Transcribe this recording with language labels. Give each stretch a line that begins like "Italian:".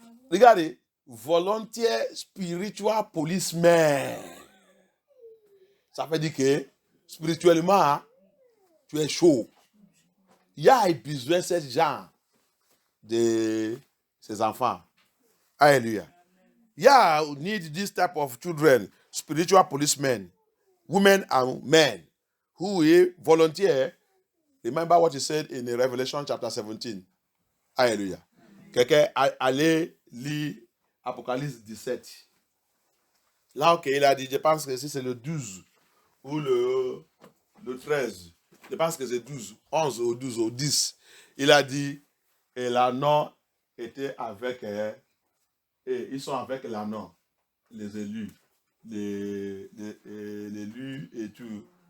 French: Regardez, volontaire
English: spiritual policeman.
French: Ça veut dire que spirituellement, tu es chaud. Il y a besoin de ce genre de ces enfants. Alléluia.
English: Yeah, we need this type of children, spiritual policemen, women and men, who will volunteer. Remember what he said in Revelation chapter 17. Alléluia.
French: Quelqu'un allait lire Apocalypse 17. Là, ok, il a dit, je pense que si c'est le 12 ou le 13, je pense que c'est 12, 11 ou 12 ou 10. Il a dit, et l'anneau était avec, et ils sont avec l'anneau, les élus, les élus et tout.